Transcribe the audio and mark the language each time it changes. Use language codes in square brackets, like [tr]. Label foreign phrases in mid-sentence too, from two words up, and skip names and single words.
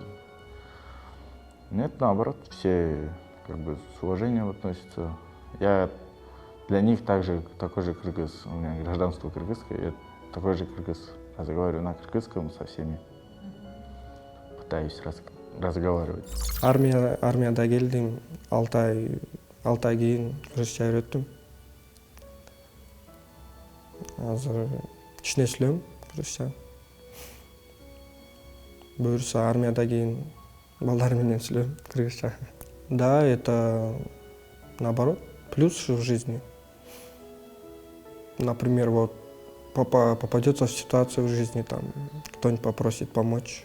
[ru] Нет, наоборот, все как бы с уважением относятся. Я для них такой же кыргыз, у меня гражданство кыргызское, я такой же кыргыз, разговариваю на кыргызском со всеми, пытаюсь разговаривать. [ky] Армияда келдим, 6 ай кийин кыргызча үйрөттүм. Азыр кичине сүйлөйм кыргызча. Буюрса армияда кийин балдар менен сүйлөйм кыргызча. [ru] Да, это наоборот, плюс в жизни. Например, вот попадется в ситуацию в жизни, там кто-нибудь попросит помочь.